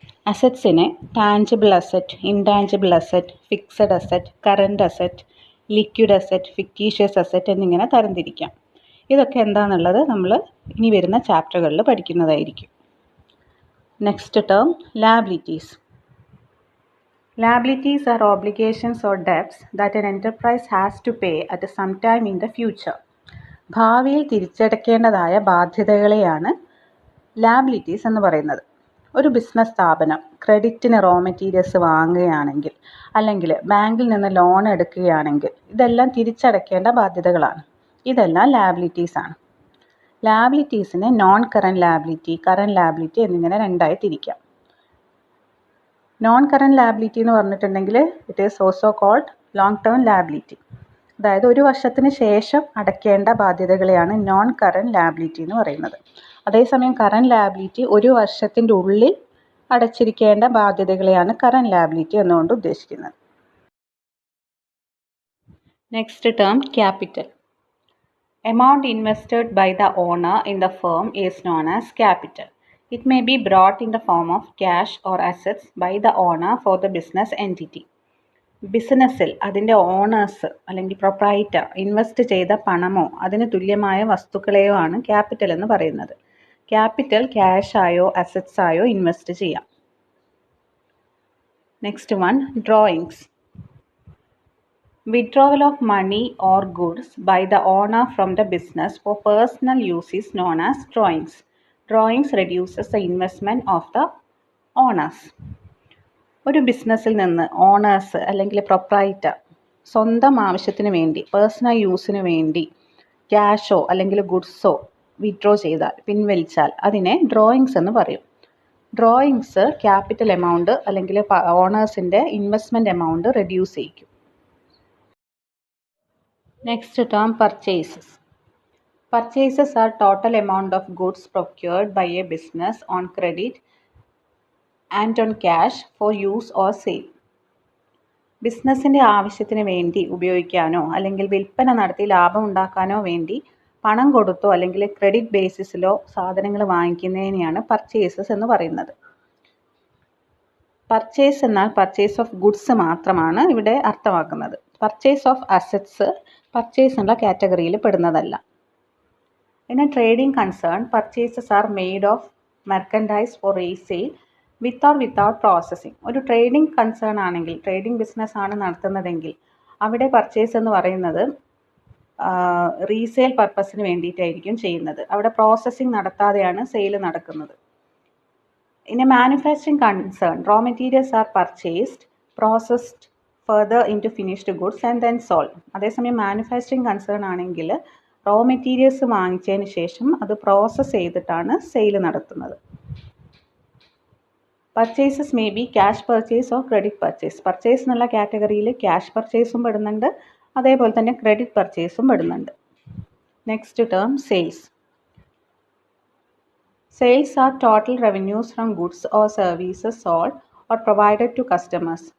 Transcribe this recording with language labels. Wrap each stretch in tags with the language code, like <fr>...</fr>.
<ml>അസറ്റ്സിനെ tangible asset, intangible asset, fixed asset, current asset, liquid asset, fictitious asset എന്നിങ്ങനെ തരംതിരിക്കാം. ഇതൊക്കെ എന്താണെന്നുള്ളത് നമ്മൾ ഇനി വരുന്ന ചാപ്റ്ററുകളിൽ പഠിക്കുന്നതായിരിക്കും.</ml> <en>Next term, liabilities. Liabilities are obligations or debts that an enterprise has to pay at some time in the future.</en> <ml>ഭാവിയിൽ തിരിച്ചടയ്ക്കേണ്ടതായ ബാധ്യതകളെയാണ് liabilities എന്ന് പറയുന്നത്. ഒരു ബിസിനസ് സ്ഥാപനം ക്രെഡിറ്റിന് റോ മെറ്റീരിയൽസ് വാങ്ങുകയാണെങ്കിൽ അല്ലെങ്കിൽ ബാങ്കിൽ നിന്ന് ലോൺ എടുക്കുകയാണെങ്കിൽ ഇതെല്ലാം തിരിച്ചടയ്ക്കേണ്ട ബാധ്യതകളാണ്. ഇതെല്ലാം ലാബിലിറ്റീസ് ആണ്. ലാബിലിറ്റീസിനെ non current liability, current liability എന്നിങ്ങനെ രണ്ടായി തിരിക്കാം. നോൺ കറൻറ്റ് ലാബിലിറ്റി എന്ന് പറഞ്ഞിട്ടുണ്ടെങ്കിൽ</ml> <en>It is also called long term liability.</en> <ml>അതായത് ഒരു വർഷത്തിന് ശേഷം അടയ്ക്കേണ്ട ബാധ്യതകളെയാണ് നോൺ കറൻറ്റ് ലാബിലിറ്റി എന്ന് പറയുന്നത്. അതേസമയം കറൻറ്റ് ലാബിലിറ്റി ഒരു വർഷത്തിൻ്റെ ഉള്ളിൽ അടച്ചിരിക്കേണ്ട ബാധ്യതകളെയാണ് കറൻറ്റ് ലാബിലിറ്റി എന്നുകൊണ്ട് ഉദ്ദേശിക്കുന്നത്.</ml> <en>Next term, capital. Amount invested by the owner in the firm is known as capital. It may be brought in the form of cash or assets by the owner for the business entity.</en> <ml>ബിസിനസ്സിൽ അതിൻ്റെ owners അല്ലെങ്കിൽ proprietor invest ചെയ്ത പണമോ അതിന് തുല്യമായ വസ്തുക്കളെയോ ആണ് capital എന്ന് പറയുന്നത്. ക്യാപിറ്റൽ ക്യാഷായോ അസറ്റ്സായോ ഇൻവെസ്റ്റ് ചെയ്യാം.</ml> <en>Next one, drawings. Withdrawal of money or goods by the owner from the business for personal use is known as drawings. Drawings reduces the investment of the owners.</en> <ml>ഒരു ബിസിനസ്സിൽ നിന്ന് owners അല്ലെങ്കിൽ proprietor സ്വന്തം ആവശ്യത്തിന് വേണ്ടി, personal യൂസിന് വേണ്ടി ക്യാഷോ അല്ലെങ്കിൽ ഗുഡ്സോ വിഡ്രോ ചെയ്താൽ, പിൻവലിച്ചാൽ അതിനെ ഡ്രോയിങ്സ് എന്ന് പറയും. ഡ്രോയിങ്സ് ക്യാപിറ്റൽ എമൗണ്ട് അല്ലെങ്കിൽ ഓണേഴ്സിൻ്റെ investment amount reduce ചെയ്യിക്കും.</ml> <en>Next term, purchases. Purchases are total amount of goods procured by a business on credit and on cash for use or sale.</en> <ml>ബിസിനസ്സിൻ്റെ ആവശ്യത്തിന് വേണ്ടി ഉപയോഗിക്കാനോ അല്ലെങ്കിൽ വിൽപ്പന നടത്തി ലാഭം ഉണ്ടാക്കാനോ വേണ്ടി പണം കൊടുത്തോ അല്ലെങ്കിൽ ക്രെഡിറ്റ് ബേസിസിലോ സാധനങ്ങൾ വാങ്ങിക്കുന്നതിനെയാണ് പർച്ചേസസ് എന്ന് പറയുന്നത്. പർച്ചേസ് എന്നാൽ പർച്ചേസ് ഓഫ് ഗുഡ്സ് മാത്രമാണ് ഇവിടെ അർത്ഥമാക്കുന്നത്. പർച്ചേസ് ഓഫ് അസറ്റ്സ് പർച്ചേസ് എന്നുള്ള കാറ്റഗറിയിൽ പെടുന്നതല്ല.</ml> <en>In a trading concern, purchases are made of merchandise for resale with or without processing.</en> <ml>ഒരു ട്രേഡിംഗ് കൺസേൺ ആണെങ്കിൽ, ട്രേഡിംഗ് ബിസിനസ് ആണ് നടത്തുന്നതെങ്കിൽ അവിടെ പർച്ചേസ് എന്ന് പറയുന്നത് റീസെയിൽ പർപ്പസിന് വേണ്ടിയിട്ടായിരിക്കും ചെയ്യുന്നത്. അവിടെ പ്രോസസ്സിംഗ് നടത്താതെയാണ് സെയിൽ നടക്കുന്നത്.</ml> <en>In a manufacturing concern, raw materials are purchased, processed further into finished goods and then sold.</en> <ml>അതേസമയം മാനുഫാക്ചറിങ് കൺസേൺ ആണെങ്കിൽ റോ മെറ്റീരിയൽസ് വാങ്ങിച്ചതിന് ശേഷം അത് പ്രോസസ്സ് ചെയ്തിട്ടാണ് സെയിൽ നടത്തുന്നത്.</ml> <en>Purchases may be cash purchase or credit purchase.</en> <ml>Purchase എന്നുള്ള കാറ്റഗറിയിൽ cash പർച്ചേസും പെടുന്നുണ്ട്, അതേപോലെ തന്നെ credit പർച്ചേസും പെടുന്നുണ്ട്. Next term, sales.</ml> <en>Sales are total revenues from goods or services sold or provided to customers.</en>